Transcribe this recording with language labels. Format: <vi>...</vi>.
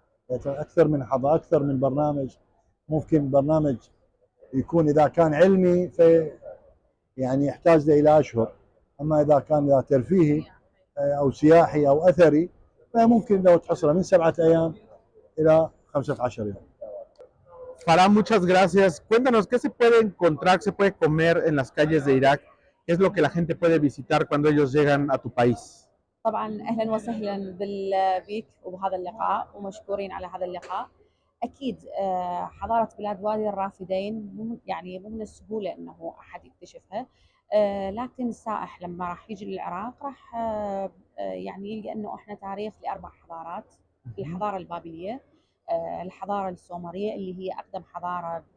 <ar>اكثر من حضاره، اكثر من برنامج. ممكن برنامج يكون اذا كان علمي في يعني يحتاج له الى اشهر، اما اذا كان ترفيهي او سياحي او اثري فممكن لو تحصله من 7 أيام الى 15 يوم.</ar> <es>Farah, muchas gracias. Cuéntanos, ¿qué se puede encontrar, se puede comer en las calles de Irak? ¿Qué es lo que la gente puede visitar cuando ellos llegan a tu país?</es> <ar>طبعا اهلا وسهلا بيك وبهذا اللقاء، ومشكورين على هذا اللقاء. اكيد حضاره بلاد وادي الرافدين يعني مو من السهوله انه احد يكتشفها، لكن السائح لما راح يجي للعراق راح يعني يلقى انه احنا تاريخ ل4 حضارات. الحضاره البابليه، الحضاره السومريه اللي هي اقدم حضاره</ar>